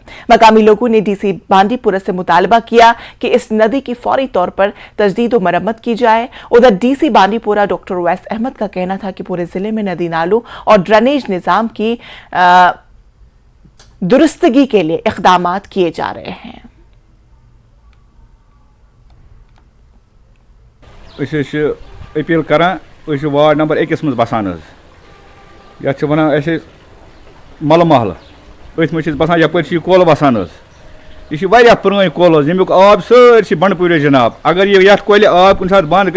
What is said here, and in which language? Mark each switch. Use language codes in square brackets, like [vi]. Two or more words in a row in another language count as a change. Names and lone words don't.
[ur] مقامی لوگوں نے ڈی سی بانڈی پورہ سے مطالبہ کیا کہ اس ندی کی فوری طور پر تجدید و مرمت کی جائے۔ ادھر ڈی سی بانڈی پورہ ڈاکٹر اویس احمد کا کہنا تھا کہ پورے ضلع میں ندی نالوں اور ڈرینیج نظام کی درستگی کے لیے اقدامات کیے جا رہے ہیں۔ [ks] اپیل کران وارڈ نمبر 1 مز بسان یت مل محلہ ات مز بسان یپر کول بسان یہ پرٲنۍ کول یمیُک آب سٲرسٕے بنڈپوٗرِس جناب اگر یہ یتھ کۄلہِ آب کُنہِ ساتہٕ بنٛد